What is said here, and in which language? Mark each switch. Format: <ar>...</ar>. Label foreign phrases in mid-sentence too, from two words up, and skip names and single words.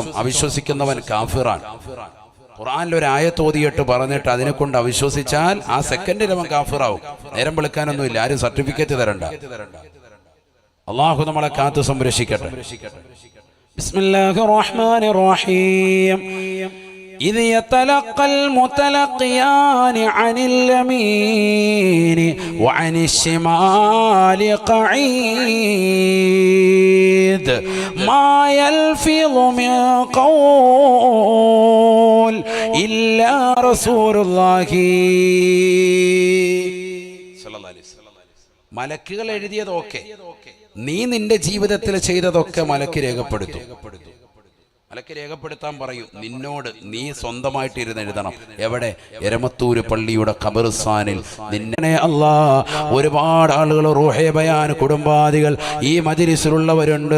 <ml>അവിശ്വസിക്കുന്നവൻ കാഫിറാൻ. ഖുർആനിൽ ഒരു ആയത്ത് ഓതിയിട്ട് പറഞ്ഞിട്ട് അതിനെ കൊണ്ട് അവിശ്വസിച്ചാൽ ആ സെക്കൻഡിൽ അവൻ കാഫിറാവും. നേരം വിളിക്കാനൊന്നുമില്ല, ആരും സർട്ടിഫിക്കറ്റ് തരണ്ട. അള്ളാഹു നമ്മളെ കാത്തു സംരക്ഷിക്കട്ടെ.</ml> <ar>بسم الله الرحمن الرحيم. إذ يتلقى المتلقيان عن اليمين وعن الشمال قعيد ما يلفظ من قول إلا رسول الله صلى الله عليه وسلم.</ar> <ml>മലക്കുകൾ എഴുതിയതൊക്കെ നീ നിന്റെ ജീവിതത്തിൽ ചെയ്തതൊക്കെ മലക്ക് രേഖപ്പെടുത്തും. മലക്ക് രേഖപ്പെടുത്താൻ പറയും നിന്നോട്. നീ സ്വന്തമായിട്ട് ഇരുന്ന് എഴുതണം. എവിടെ? എരമത്തൂര് പള്ളിയുടെ ഖബർസ്ഥാനിൽ. നിന്നെ അല്ലാ ഒരുപാട് ആളുകൾ റൂഹേ ബയാൻ കുടുംബാദികൾ ഈ മജ്‌ലിസിലുള്ളവരുണ്ട്.</ml>